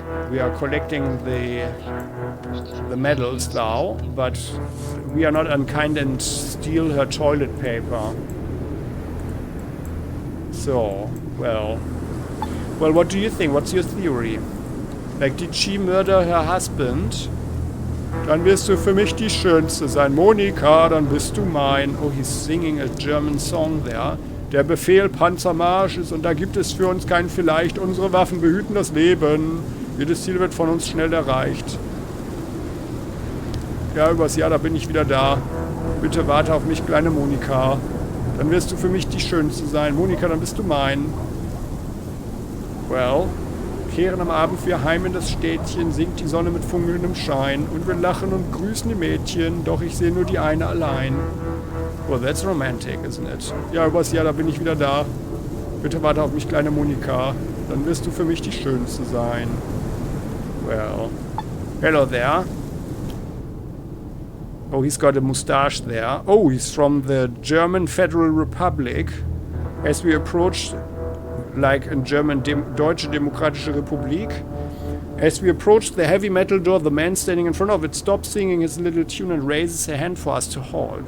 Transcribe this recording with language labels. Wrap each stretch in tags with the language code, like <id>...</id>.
<en>We are collecting the medals now, but we are not unkind and steal her toilet paper. So, well, what do you think? What's your theory? Like, did she murder her husband?</en> <de>Dann wirst du für mich die Schönste sein. Monika, dann bist du mein.</de> <en>Oh, he's singing a German song there.</en> <de>Der Befehl Panzermarsch ist und da gibt es für uns kein Vielleicht. Unsere Waffen behüten das Leben. Jedes Ziel wird von uns schnell erreicht. Ja, übers Jahr, da bin ich wieder da. Bitte warte auf mich, kleine Monika. Dann wirst du für mich die Schönste sein. Monika, dann bist du mein. Well, kehren am Abend wir heim in das Städtchen, sinkt die Sonne mit funkelndem Schein und wir lachen und grüßen die Mädchen, doch ich sehe nur die eine allein.</de> <en>Well, that's romantic, isn't it?</en> <de>Ja, übers Jahr, da bin ich wieder da. Bitte warte auf mich, kleine Monika. Dann wirst du für mich die Schönste sein.</de> <en>Well, hello there. Oh, he's got a mustache there. Oh, he's from the German Federal Republic. As we approached, like in German,</en> <de>Deutsche Demokratische Republik.</de> <en>As we approached the heavy metal door, the man standing in front of it stops singing his little tune and raises a hand for us to halt.</en>